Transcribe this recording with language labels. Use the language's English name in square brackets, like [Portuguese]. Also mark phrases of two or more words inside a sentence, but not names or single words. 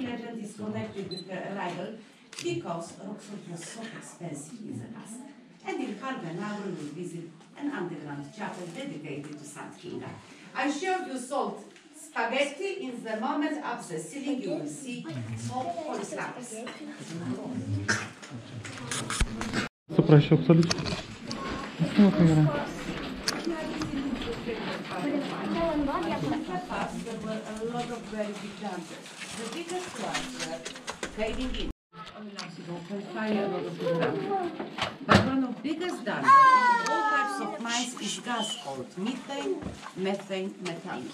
[English] Legend is connected with her arrival because rock salt was so expensive in the past. And in half an hour we'll visit an underground chapel dedicated to Saint Kinga. I showed you salt spaghetti. In the moment of the ceiling you will see salt polyslaps. [Lithuanian] Suprasčiau absoliučiai. Nu, tai yra. [English] There were a lot of very big dungeons. The biggest ones were caving in. But one of the biggest dungeons in all types of mines is gas called methane, methane, methane.